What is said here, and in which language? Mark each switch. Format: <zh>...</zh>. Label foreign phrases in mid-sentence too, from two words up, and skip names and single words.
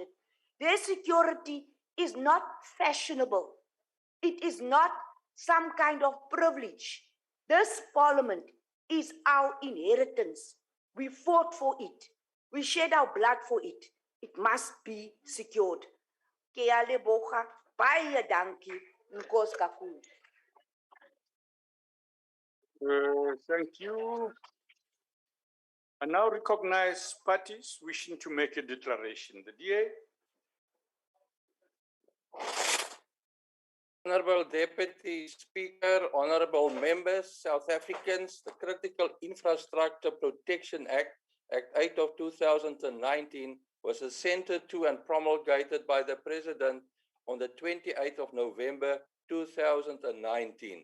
<en>Their security is not fashionable. It is not some kind of privilege. This parliament is our inheritance. We fought for it. We shed our blood for it. It must be secured.</en> <tn>Ke a leboga,</tn> <af>baie dankie,</af> <xh>nkosi kakhulu.</xh> <en>Thank you. I now recognize parties wishing to make a declaration. The DA. Honorable Deputy Speaker, honorable members, South Africans, the Critical Infrastructure Protection Act, Act 8 of 2019, was assented to and promulgated by the President on the 28th of November 2019.</en>